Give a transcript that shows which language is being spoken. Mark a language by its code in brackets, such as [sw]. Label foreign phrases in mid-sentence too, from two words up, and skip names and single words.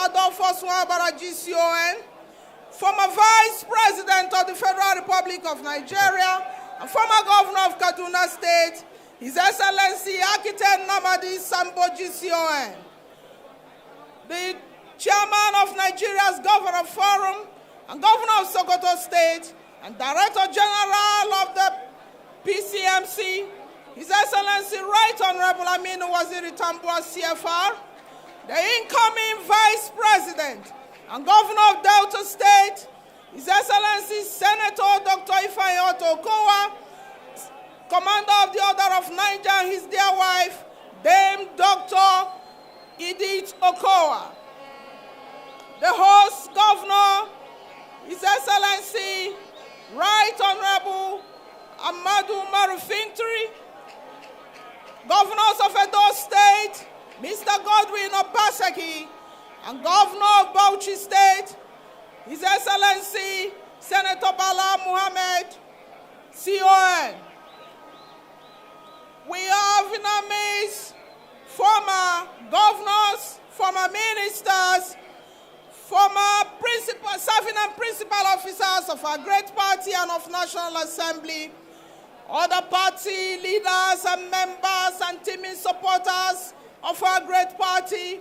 [en] Adolphus Nwabara GCON, former Vice President of the Federal Republic of Nigeria and former Governor of Kaduna State, His Excellency Architect Namadi Sambo GCON, the Chairman of Nigeria's Governor Forum and Governor of Sokoto State and Director General of the PCMC, His Excellency Right Honorable Aminu Waziri Tambuwa CFR, the incoming Vice President and Governor of Delta State, His Excellency Senator Dr. Ifeanyi Okowa, Commander of the Order of Niger, and his dear wife, Dame Dr. Edith Okowa, the host Governor, His Excellency Right Honorable Amadu Marufintri, Governors of Edo State, Mr. Godwin Obaseki, and Governor of Bauchi State, His Excellency Senator Bala Muhammad, CON. We have in our midst former governors, former ministers, former serving and principal officers of our great party and of National Assembly, other party leaders and members and teaming supporters of our great party.